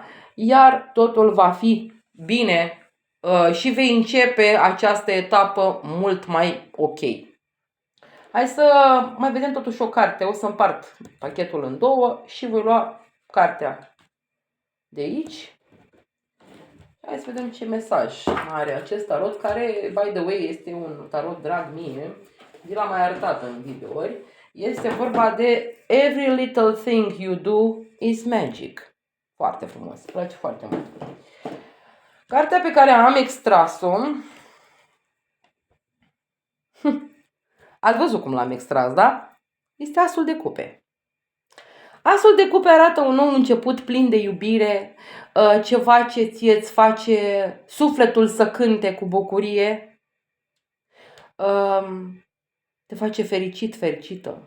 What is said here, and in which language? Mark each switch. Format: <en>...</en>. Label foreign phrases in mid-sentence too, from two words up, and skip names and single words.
<ro>Iar totul va fi bine și vei începe această etapă mult mai ok. Hai să mai vedem totuși o carte. O să împart pachetul în două și voi lua cartea de aici. Hai să vedem ce mesaj are acest tarot, care,</ro> <en>by the way,</en> <ro>este un tarot drag mie. Vi l-am mai arătat în videouri. Este vorba de Every little thing you do is magic. Foarte frumos, îmi place foarte mult. Cartea pe care am extras-o, ați văzut cum l-am extras, da? Este Asul de Cupe. Asul de Cupe arată un nou început plin de iubire, ceva ce ție îți face sufletul să cânte cu bucurie, te face fericit, fericită.</ro>